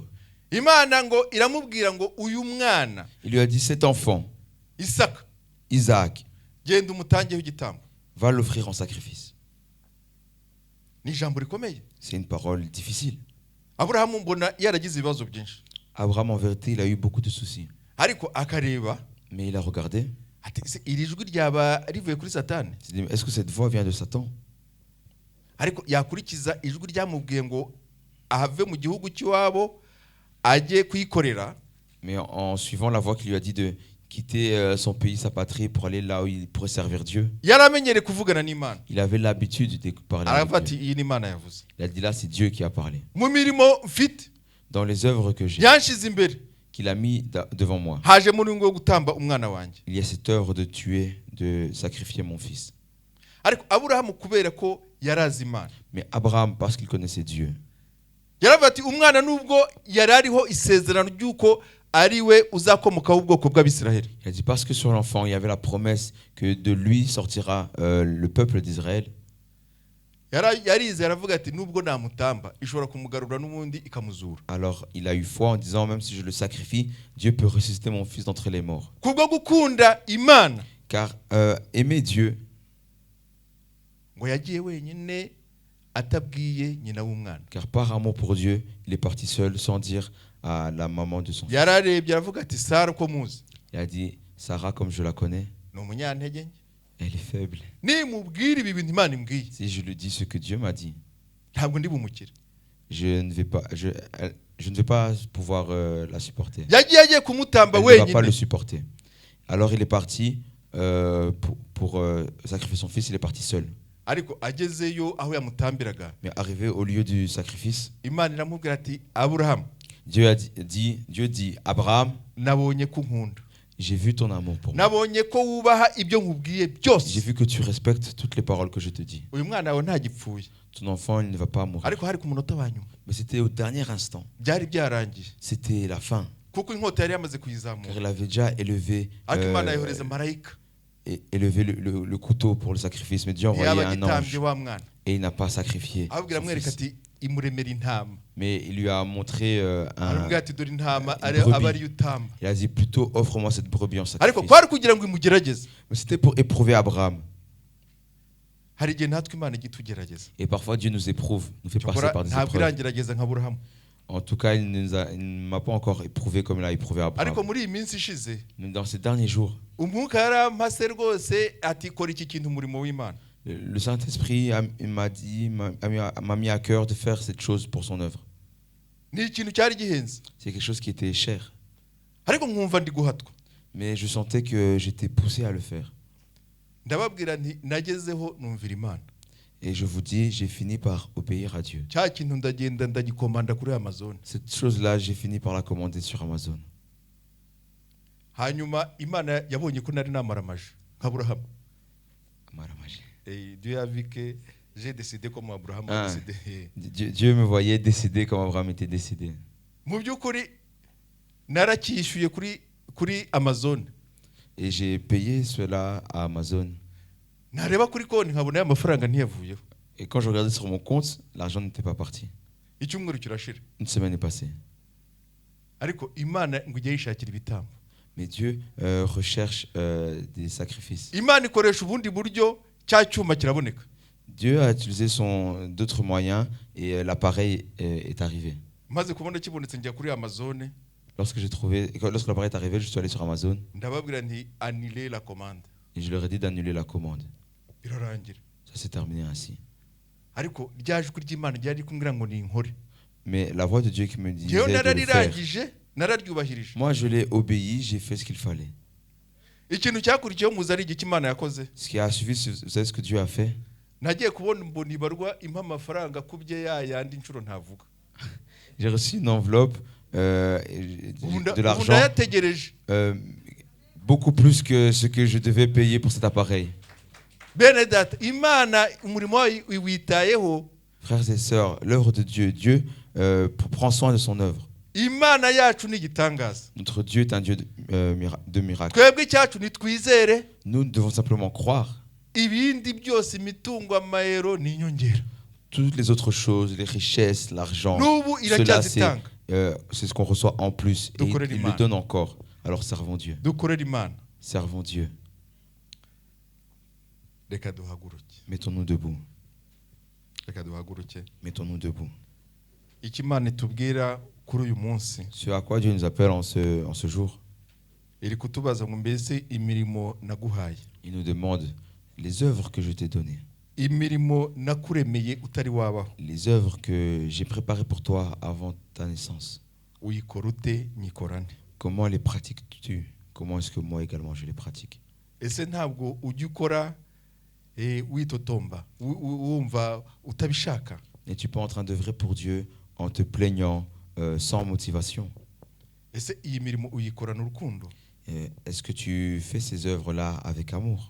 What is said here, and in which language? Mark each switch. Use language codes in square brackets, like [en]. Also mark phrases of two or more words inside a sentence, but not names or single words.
[rw] Imana ngo iramubwira ngo uyu mwana [fr] Il lui a dit, cet enfant, [rw] Isaka, [fr] Isaac, [rw] genda umutangeho igitambo. [fr] va l'offrir en sacrifice. [rw] Ni ijambo rikomeye. [fr] C'est une parole difficile. [rw] Aburahamu mbona yaragize ibibazo byinshi, [fr] Abraham, en vérité, il a eu beaucoup de soucis. [rw] ariko akareba [fr] Mais il a regardé. [rw] ati "Ese iri jwi ryaba rivuye kuri Satani?" [fr] Il s'est dit, est-ce que cette voix vient de Satan? [rw] Ariko yakurikiza ijwi ryamubwiye ngo ahave mu gihugu cy'iwabo ajye kwikorera. [fr] Mais en suivant la voix qui lui a dit de quitter son pays, sa patrie, pour aller là où il pourrait servir Dieu, [rw] Yaramenyere kuvugana n'Imana, [fr] il avait l'habitude de parler [rw] aravuga [fr] avec [rw] ati [fr] Dieu. [rw] iyi ni Imana yavuze. [fr] Il a dit, là, c'est Dieu qui a parlé. [rw] Mu mirimo mfite [fr] Dans les œuvres que j'ai, [rw] yanshize imbere, [fr] qu'il a mis devant moi, [rw] haje muri ngo gutamba umwana wanjye. [fr] il y a cette œuvre de tuer, de sacrifier mon fils. [rw] Ariko Aburahamu kubera ko yarazi Imana, [fr] Mais Abraham, parce qu'il connaissait Dieu, [rw] yaravuga ati umwana nubwo yari ariho isezerano ry'uko ari we uzakomokaho ubwoko bw'Abisiraheli, [fr] il a dit, parce que sur l'enfant, il y avait la promesse que de lui sortira le peuple d'Israël. [rw] yarize aravuga ati nubwo namutamba ishobora kumugarura n'ubundi ikamuzura. [fr] Alors il a eu foi en disant, même si je le sacrifie, Dieu peut ressusciter mon fils d'entre les morts. [rw] Kubwo gukunda Imana [fr] Car aimer Dieu, [rw] ngo yagiye wenyine atabwiye nyina w'umwana. [fr] car par amour pour Dieu, il est parti seul sans dire à la maman de son fils. [rw] Yararebye aravuga ati Sara ko muzi [fr] Il a dit, Sarah, comme je la connais, [rw] ni umunyantege nke, [fr] elle est faible. [rw] nimubwira ibi bintu Imana imbwiye [fr] Si je lui dis ce que Dieu m'a dit, [rw] ntabwo ndi bumukire. [fr] je ne vais pas pouvoir la supporter. [rw] Yagiye agiye kumutamba [fr] Elle ne va pas le [rw] wenyine, [fr] supporter. Alors il est parti pour sacrifier son fils, il est parti seul. [rw] ariko agezeyo aho yamutambiraga [fr] Mais arrivé au lieu du sacrifice, [rw] Imana iramubwira ati Aburahamu, [fr] Dieu dit, Abraham, [rw] nabonye ko unkunda, [fr] j'ai vu ton amour pour moi. [rw] nabonye ko wubaha ibyo nkubwiye [fr] J'ai [rw] byose. [fr] vu que tu respectes toutes les paroles que je te dis. [rw] Uyu mwana wawe ntagipfuye. [fr] Ton enfant, il ne va pas mourir. [rw] Ariko hari ku munota wa nyuma [fr] Mais c'était au dernier instant. [rw] byari byarangiye, [fr] C'était la fin. [rw] kuko inkota yari yamaze [fr] Car [rw] kuyizamura, [fr] il avait déjà élevé, [rw] ariko Imana yohereza marayika [fr] le couteau pour le sacrifice. Mais Dieu a envoyé [rw] ntiyaba [fr] un [rw] agitambye [fr] ange [rw] wa mwana, [fr] et il n'a pas sacrifié [rw] ababwira [fr] son [rw] amwereka [fr] fils. [rw] ati imuremera intama. [fr] Mais il lui a montré [rw] Aramubwira ati dore intama [fr] brebis. [rw] aba ariyo utamba. [fr] Il a dit plutôt offre-moi cette brebis en [rw] Ariko [fr] sacrifice. [rw] kwari kugira ngo imugerageze. [fr] Mais c'était pour éprouver Abraham. [rw] Hari igihe natwe Imana ijya itugerageza, [fr] Et parfois Dieu nous éprouve, nous fait passer [rw] cyokora [fr] par des [rw] ntabwo [fr] épreuves. [rw] irangerageza nka Aburahamu. [fr] En tout cas, il ne m'a pas encore éprouvé comme il a éprouvé [rw] Ariko [fr] Abraham. [rw] muri iyi minsi ishize [fr] Mais dans ces derniers jours, [rw] umwuka yarampase rwose ati kora iki kintu umurimo w'Imana. [fr] le Saint-Esprit m'a mis à cœur de faire cette chose pour son œuvre. [rw] Ni ikintu cyari gihenze, [fr] C'est quelque chose qui était cher. [rw] ariko nkumva ndi guhatwa. [fr] Mais je sentais que j'étais poussé à le faire. [rw] Ndababwira nti nagezeho numvira Imana. [fr] Et je vous dis, j'ai fini par obéir à Dieu. [rw] Cya kintu ndagenda ndagikomanda kuri Amazon. [fr] Cette chose-là, j'ai fini par la commander sur Amazon. [rw] Hanyuma Imana yabonye ko nari namaramaje nka Aburahamu. Maramaji. [fr] Dieu a vu que j'ai décidé comme Abraham Ah. a décidé. Dieu me voyait décider comme Abraham était décidé. [rw] Mu by'ukuri naracyishyuye kuri Amazon. [fr] Et j'ai payé cela à Amazon. [rw] Nareba kuri konti nkabona amafaranga ntiyavuyeho. [fr] Et quand je regardais sur mon compte, l'argent n'était pas parti. [rw] Icyumweru kirashira. [fr] Une semaine est passée. [rw] Ariko Imana ngo ujye yishakira ibitambo. [fr] Mais Dieu recherche des sacrifices. [rw] Imana ikoresha ubundi buryo cya cyuma kiraboneka. [fr] Dieu a utilisé d'autres moyens et l'appareil est arrivé. [rw] Maze kubona kibonetse njya kuri Amazon, [fr] Lorsque l'appareil est arrivé, je suis allé sur Amazon [rw] ndababwira nti [fr] annuler la commande. et je leur ai dit d'annuler la commande. [rw] Birarangira. [fr] Ça s'est terminé ainsi. [rw] Ariko ryaje kuri ry'Imana ryari kumbwira ngo ni inkore. [fr] Mais la voix de Dieu qui me disait [rw] Njyewe [fr] de le faire, [rw] nararirangije, nararyubahirije. [fr] moi je l'ai obéi, j'ai fait ce qu'il fallait. [rw] Ikintu cyakurikiyeho muzi ari igiki Imana yakoze. [fr] Ce qui a suivi, vous savez ce que Dieu a fait? [rw] Nagiye kubona mbona ibarwa impa amafaranga kubye yandi inshuro ntavuga. [fr] J'ai reçu une enveloppe de l'argent [rw] ndayategereje. [fr] beaucoup plus que ce que je devais payer pour cet appareil. [rw] Bene data, Imana umurimo witayeho. [fr] Frères et sœurs, l'œuvre de Dieu, Dieu prend soin de son œuvre. [rw] Imana yacu ni igitangaza. [fr] Notre Dieu est un Dieu de miracles. [rw] Twebwe icyacu nitwizere. [fr] Nous devons simplement croire. [rw] Ibindi byose imitungo amayero ni inyongera. [fr] Toutes les autres choses, les richesses, l'argent, [rw] N'ubu [fr] cela [rw] iracyazitanga. [fr] c'est ce qu'on reçoit en plus. Et [rw] Dukorere [fr] il [rw] Imana. [fr] le donne encore. Alors servons Dieu. [rw] Dukorere Imana. [fr] Servons Dieu. [rw] Reka duhaguruke. [fr] Mettons-nous debout. [rw] Reka duhaguruke. [fr] Mettons-nous debout. [rw] Icyo Imana itubwira kuri uyu munsi [fr] Ce à quoi Dieu nous appelle en ce jour, [rw] iri kutubaza ngo mbese imirimo naguhaye, [fr] il nous demande les œuvres que je t'ai données, [rw] imirimo nakuremeye utari wabaho, [fr] les œuvres que j'ai préparées pour toi avant ta naissance. [rw] uyikora ute nyikorane. [fr] Comment les pratiques-tu? Comment est-ce que moi également je les pratique? [rw] Ese ntabwo ujya ukora witotomba wumva utabishaka? [fr] N'es-tu pas en train d'œuvrer pour Dieu en te plaignant sans motivation? [rw] Ese iyi mirimo uyikorana urukundo? [fr] Est-ce que tu fais ces œuvres-là avec amour?